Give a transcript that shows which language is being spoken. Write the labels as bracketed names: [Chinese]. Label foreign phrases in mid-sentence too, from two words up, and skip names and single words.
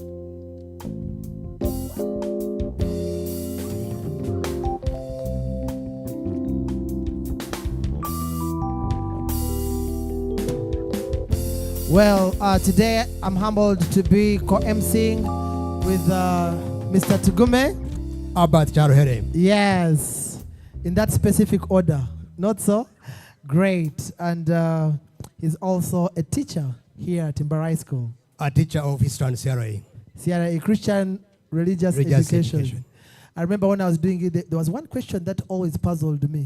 [English] Well, today I'm humbled to be co-emceeing with Mr. Tugume. Abat Charuhere. Yes, in that specific order. Not so? Great. And he's also a teacher here at Mbarara High School. A teacher of History and CRA. CRA, Christian Religious Education. I remember when I was doing it, there was one question that always puzzled me.